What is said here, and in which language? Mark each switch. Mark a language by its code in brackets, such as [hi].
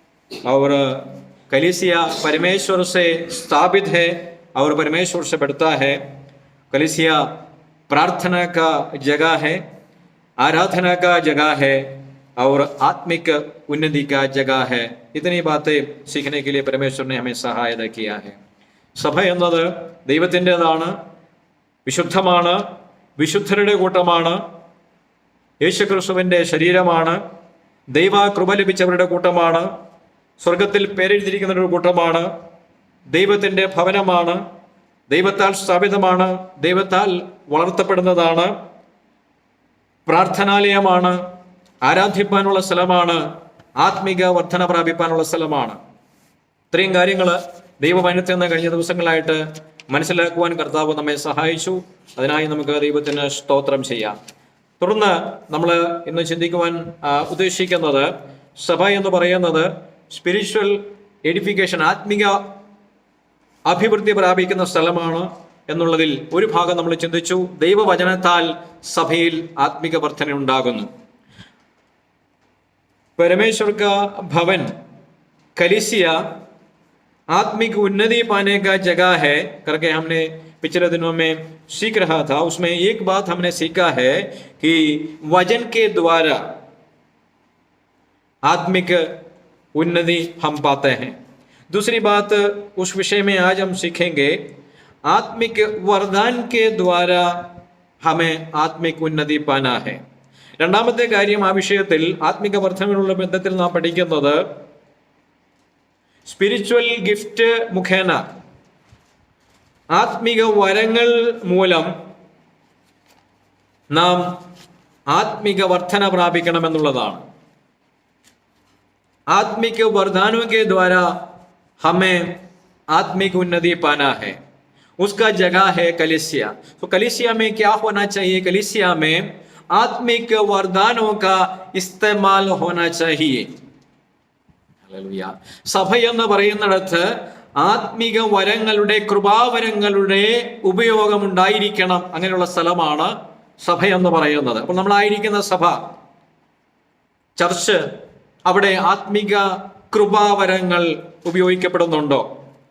[hi] और कलीसिया परमेश्वर से स्थापित है और परमेश्वर से बढ़ता है. कलीसिया प्रार्थना का जगह है, आराधना का जगह है और आत्मिक उन्नति का जगह है. इतनी बातें सीखने के लिए परमेश्वर ने हमें सहायता किया है. [ml] സഭ എന്നത് ദൈവത്തിൻ്റെതാണ്, വിശുദ്ധമാണ്, വിശുദ്ധരുടെ കൂട്ടമാണ്, യേശുക്രിസ്തുവിൻ്റെ ശരീരമാണ്, ദൈവ കൃപ ലഭിച്ചവരുടെ കൂട്ടമാണ്, സ്വർഗത്തിൽ പേരെഴുതിയിരിക്കുന്നവരുടെ കൂട്ടമാണ്, ദൈവത്തിൻ്റെ ഭവനമാണ്, ദൈവത്താൽ സ്ഥാപിതമാണ്, ദൈവത്താൽ വളർത്തപ്പെടുന്നതാണ്, പ്രാർത്ഥനാലയമാണ്, ആരാധിപ്പാനുള്ള സ്ഥലമാണ്, ആത്മിക വർധന പ്രാപിപ്പാനുള്ള സ്ഥലമാണ്. ഇത്രയും കാര്യങ്ങൾ ദൈവവചനത്തിൽ നിന്ന് കഴിഞ്ഞ ദിവസങ്ങളായിട്ട് മനസ്സിലാക്കുവാൻ കർത്താവ് നമ്മെ സഹായിച്ചു. അതിനായി നമുക്ക് ദൈവത്തിന് സ്തോത്രം ചെയ്യാം. തുടർന്ന് നമ്മൾ ഇന്ന് ചിന്തിക്കുവാൻ ഉദ്ദേശിക്കുന്നത് സഭ എന്ന് പറയുന്നത് [en] spiritual edification, [ml] ആത്മിക അഭിവൃദ്ധി പ്രാപിക്കുന്ന സ്ഥലമാണ് എന്നുള്ളതിൽ ഒരു ഭാഗം നമ്മൾ ചിന്തിച്ചു. ദൈവവചനത്താൽ സഭയിൽ ആത്മിക വർധന ഉണ്ടാകുന്നു. [hi] परमेश्वर का भवन कलीसिया आत्मिक उन्नति पाने का जगह है करके हमने पिछले दिनों में सीख रहा था. उसमें एक बात हमने सीखा है कि वचन के द्वारा आत्मिक उन्नति हम पाते हैं. दूसरी बात उस विषय में आज हम सीखेंगे, आत्मिक वरदान के द्वारा हमें आत्मिक उन्नति पाना है. [ml] രണ്ടാമത്തെ കാര്യം, ആ വിഷയത്തിൽ ആത്മിക വർധനയുള്ള ബന്ധത്തിൽ നാം പഠിക്കുന്നത് [en] spiritual gift [ml] മുഖേന, ആത്മിക വരങ്ങൾ മൂലം നാം ആത്മിക വർധന പ്രാപിക്കണമെന്നുള്ളതാണ്. [hi] आत्मिक वरदानों के द्वारा हमें आत्मिक उन्नति पाना है. उसका जगह है कलीसिया. तो कलीसिया में क्या होना चाहिए? कलीसिया में आत्मिक वरदानों का इस्तेमाल होना चाहिए. [ml] ഹല്ലേലൂയ. സഭ എന്ന് പറയുന്നിടത്ത് ആത്മിക വരങ്ങളുടെ, കൃപാവരങ്ങളുടെ ഉപയോഗം ഉണ്ടായിരിക്കണം. അങ്ങനെയുള്ള സ്ഥലമാണ് സഭ എന്ന് പറയുന്നത്. അപ്പോൾ നമ്മളായിരിക്കുന്ന സഭ, ചർച്ച്, അവിടെ ആത്മിക കൃപാവരങ്ങൾ ഉപയോഗിക്കപ്പെടുന്നുണ്ടോ?